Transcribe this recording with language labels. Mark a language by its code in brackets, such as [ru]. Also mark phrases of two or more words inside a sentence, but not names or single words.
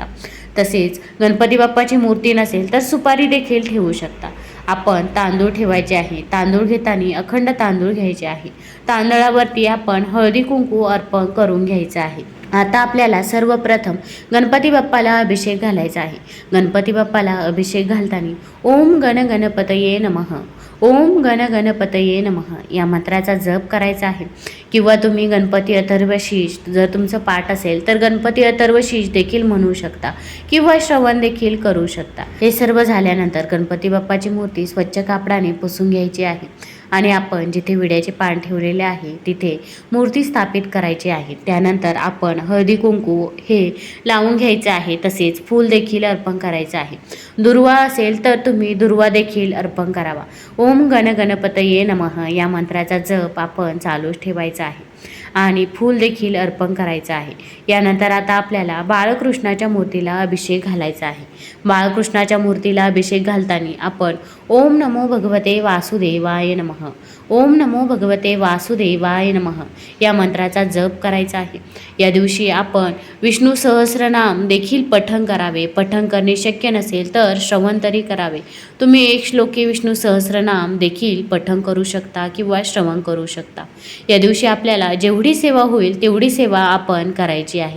[mr] तसेच गणपती बाप्पाची मूर्ती नसेल तर सुपारी देखील ठेवू शकता. आपण तांदूळ ठेवायचे आहे. तांदूळ घेताना अखंड तांदूळ घ्यायचे आहे. तांदळावरती आपण हळदी कुंकू अर्पण करून घ्यायचं आहे. आता आपल्याला सर्वप्रथम गणपती बाप्पाला अभिषेक घालायचा आहे. गणपती बाप्पाला अभिषेक घालताना [sa] ओम गण गणपतये नमः, ओम गण गणपतये नमः [mr] या मंत्राचा जप करायचा आहे. किंवा तुम्ही गणपती अथर्वशीष जर तुमचं पाठ असेल तर गणपती अथर्वशीष देखील म्हणू शकता किंवा श्रवण देखील करू शकता. हे सर्व झाल्यानंतर गणपती बाप्पाची मूर्ती स्वच्छ कापडाने पुसून घ्यायची आहे आणि आपण जिथे विड्याचे पान ठेवलेले आहे तिथे मूर्ती स्थापित करायची आहे. त्यानंतर आपण हळदी कुंकू हे लावून घ्यायचं आहे, तसेच फूल देखील अर्पण करायचं आहे. दुर्वा असेल तर तुम्ही दुर्वा देखील अर्पण करावा. [sa] ओम गण गणपतये नमः [mr] या मंत्राचा जप आपण चालूच ठेवायचा आहे आणि फूल देखील अर्पण करायचं आहे. यानंतर आता आपल्याला बाळकृष्णाच्या मूर्तीला अभिषेक घालायचा आहे. बाळकृष्णाच्या मूर्तीला अभिषेक घालताना आपण [sa] ओम नमो भगवते वासुदेवाय नमः, ओम नमो भगवते वासुदेवाय नमः [mr] या मंत्राचा जप करायचा आहे. या दिवशी आपण विष्णू सहस्रनाम देखील पठण करावे. पठण करणे शक्य नसेल तर श्रवण तरी करावे. तुम्ही 1 श्लोकी विष्णू सहस्रनाम देखील पठण करू शकता किंवा श्रवण करू शकता. या दिवशी आपल्याला जेवढी सेवा होईल तेवढी सेवा आपण करायची आहे.